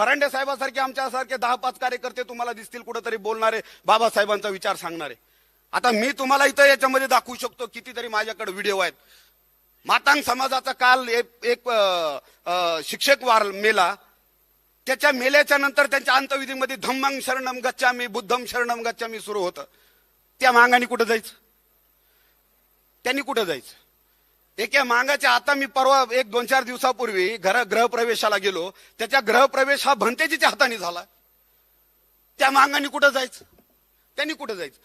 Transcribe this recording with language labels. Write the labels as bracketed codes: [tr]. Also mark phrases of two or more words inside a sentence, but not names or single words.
[mr] भरांडे साहेबांसारखे आमच्यासारखे 10-5 कार्यकर्ते तुम्हाला दिसतील कुठेतरी बोलणारे, बाबासाहेबांचा विचार सांगणारे. आता मी तुम्हाला इथं याच्यामध्ये दाखवू शकतो, कितीतरी माझ्याकडे व्हिडिओ आहेत. मातांग समाजाचा काल एक शिक्षक मेला, त्याच्या मेल्याच्या नंतर त्यांच्या अंतविधीमध्ये [pi] धम्मं शरणम गच्छामी बुद्धम शरणम गच्छामी [mr] सुरू होतं. त्या मांगाने कुठं जायचं? त्यांनी कुठं जायचं? एका मांगाच्या, आता मी परवा 1-2-4 दिवसापूर्वी गृहप्रवेशाला गेलो, त्याच्या गृहप्रवेश हा भंतेजीच्या हाताने झाला. त्या मांगाने कुठं जायचं? त्यांनी कुठं जायचं?